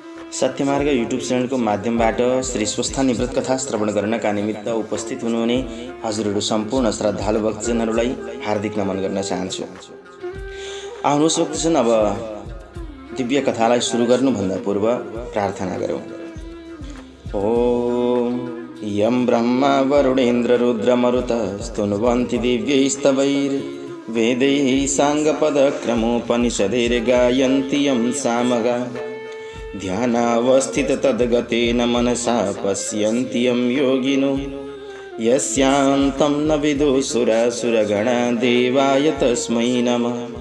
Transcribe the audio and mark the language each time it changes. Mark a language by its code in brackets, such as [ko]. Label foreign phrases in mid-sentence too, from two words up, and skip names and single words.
[ne] सत्यमार्ग युट्युब च्यानलको माध्यमबाट श्री स्वस्थानी व्रत कथा श्रवण गर्नका निमित्त उपस्थित हुनुहुने हजुरहरू सम्पूर्ण श्रद्धालु भक्तजनहरूलाई हार्दिक नमन गर्न चाहन्छु। आउनुहोस् भक्तजन, अब दिव्य कथालाई सुरु गर्नुभन्दा पूर्व प्रार्थना गरौँ। [sa] ओम यं ब्रह्मा वरुणेन्द्र रुद्र मरुत स्तुन्वन्ति दिव्यैस्तवैर् वेदैः साङ्गपदक्रमोपनिषदैर् गायन्ति यं सामगा ध्यानावस्थित तद्गतेन मनसा पश्यन्ति यं योगिनो यस्यान्तं न विदुसुरासुरगणा देवाय तस्मै नमः।